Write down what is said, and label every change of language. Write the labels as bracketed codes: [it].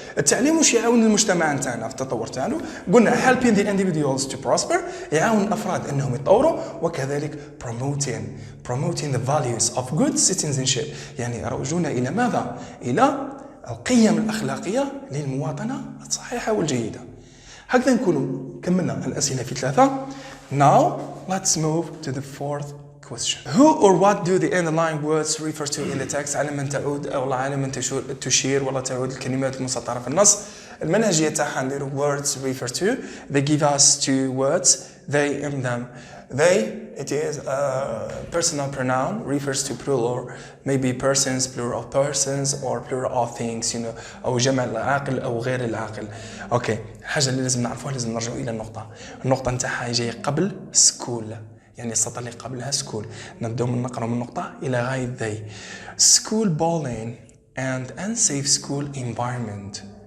[ar] التعليم واش يعاون المجتمع نتاعنا في التطور تاعو؟ قلنا [en] helping the individuals to prosper، [ar] يعاون الأفراد أنهم يتطوروا، وكذلك [en] promoting the values of good citizenship، [ar] يعني يروجون إلى ماذا؟ إلى القيم الأخلاقية للمواطنة الصحيحة والجيدة. هكذا نكونوا كملنا الأسئلة في 3. [en] Now let's move to the fourth question. Who or what do the underlying words refer to in the text؟ [ar] على من تعود أو على من تشير ولا تعود الكلمات المسطرة في النص. المنهجية تاعها نديرو [en] words refer to. They give us 2 words. They in them. They, it is a personal pronoun, refers to plural, maybe persons, plural of persons, or plural of things, you know, [ar] أو جمع العاقل أو غير العاقل. أوكي، الحاجة اللي لازم نعرفوها لازم نرجعوا إلى النقطة نتاعها جاية قبل school، يعني السطر اللي قبلها school. نبدأ نقرأ من النقطة إلى غاية they. [en] School bullying and unsafe school environment.